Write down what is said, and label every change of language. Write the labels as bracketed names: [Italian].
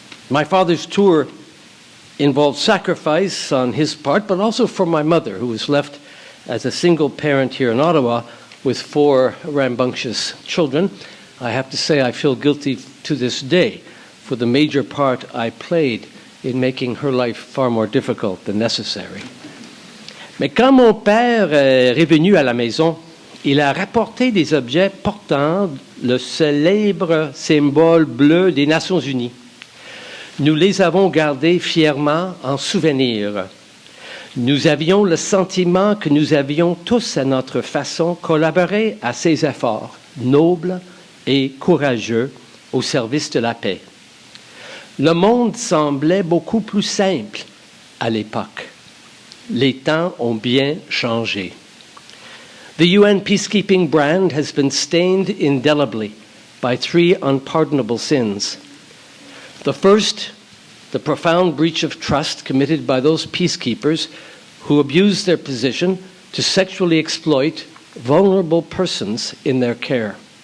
[English] My father's tour involved sacrifice on his part, but also for my mother, who was left as a single parent here in Ottawa with 4 rambunctious children, I have to say I feel guilty to this day for the major part I played in making her life far more difficult than necessary. [French] Mais quand mon père est revenu à la maison, il a rapporté des objets portant le célèbre symbole bleu des Nations Unies. Nous les avons gardés fièrement en souvenir. Nous avions le sentiment que nous avions tous à notre façon collaboré à ces efforts nobles et courageux au service de la paix. Le monde semblait beaucoup plus simple à l'époque. Les temps ont bien changé. [English] The UN peacekeeping brand has been stained indelibly by 3 unpardonable sins. The first, the profound breach of trust committed by those peacekeepers who abused their position to sexually exploit vulnerable persons in their care.